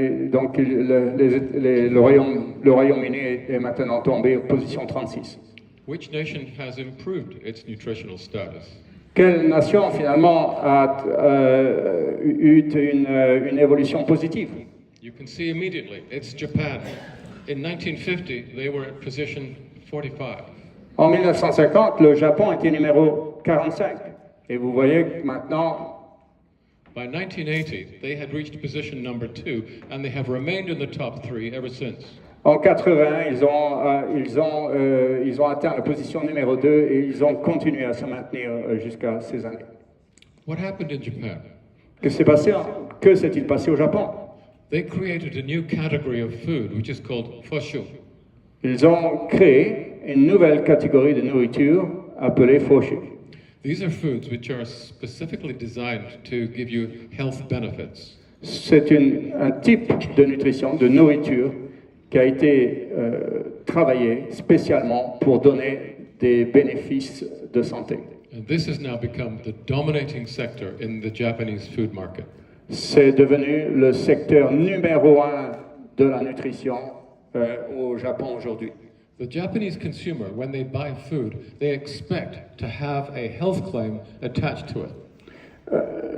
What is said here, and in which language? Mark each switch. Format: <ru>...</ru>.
<fr>Donc le Royaume-Uni est maintenant tombé en position 36.</fr> <en>Which nation has improved its nutritional status?</en> <fr>Quelle nation finalement a eu une évolution positive?</fr> <en>You can see immediately, it's Japan. In 1950, they were at position 45.</en> <fr>En 1950, le Japon était numéro 45. Et vous voyez que maintenant,</fr> <en>by 1980, they had reached position number 2, and they have remained in the top 3 ever since.</en> <fr>En 80, ils ont atteint la position numéro 2 et ils ont continué à se maintenir jusqu'à ces années.</fr> <en>What happened in Japan?</en> <fr>Que s'est-il passé au Japon?</fr> <en>They created a new category of food, which is called foshu.</en> <fr>Ils ont créé une nouvelle catégorie de nourriture appelée foshu.</fr> <en>These are foods which are specifically designed to give you health benefits.</en> <fr>C'est un type de nutrition, de nourriture, qui a été travaillé spécialement pour donner des bénéfices de santé.</fr> <en>And this has now become the dominating sector in the Japanese food market.</en> <fr>C'est devenu le secteur numéro 1 de la nutrition au Japon aujourd'hui.</fr> <en>The Japanese consumer, when they buy food, they expect to have a health claim attached to it.</en>